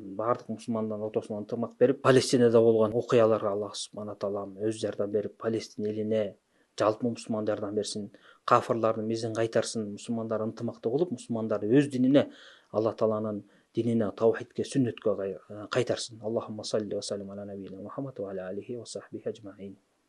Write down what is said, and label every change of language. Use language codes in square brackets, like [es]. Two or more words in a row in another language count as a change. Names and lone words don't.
[ky] Баардык мусулмандардын ортосуна ынтымак берип, Палестинада болгон окуяларга Аллах субхана таала өз жардам берип, Палестин элине, жалпы мусулмандар жардам берсин. Кафырлардын мизин кайтарсын, мусулмандар ынтымактуу болуп, мусулмандарды өз динине, Алла Тааланын динине, таухидке, сүннетке кайтарсын. [ar] اللهم صل وسلم على نبينا محمد وعلى آله وصحبه أجمعين.